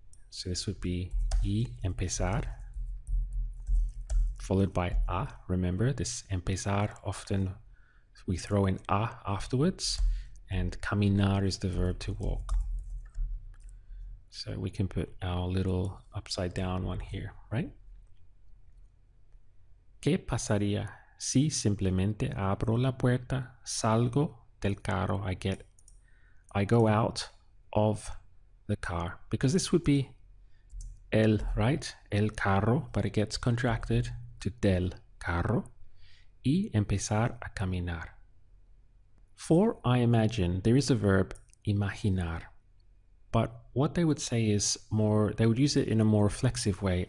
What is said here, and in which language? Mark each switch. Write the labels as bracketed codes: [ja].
[en] So this would be [es] y empezar, [en] followed by a. Remember, this empezar, often we throw in a afterwards, and caminar is the verb to walk. So we can put our little upside down one here, right? [es] ¿Qué pasaría si simplemente abro la puerta, salgo del carro, [en] I go out of the car? Because this would be el, right? El carro, but it gets contracted to del carro. [es] Y empezar a caminar. [en] For I imagine, there is a verb imaginar. But what they would say is more, they would use it in a more reflexive way.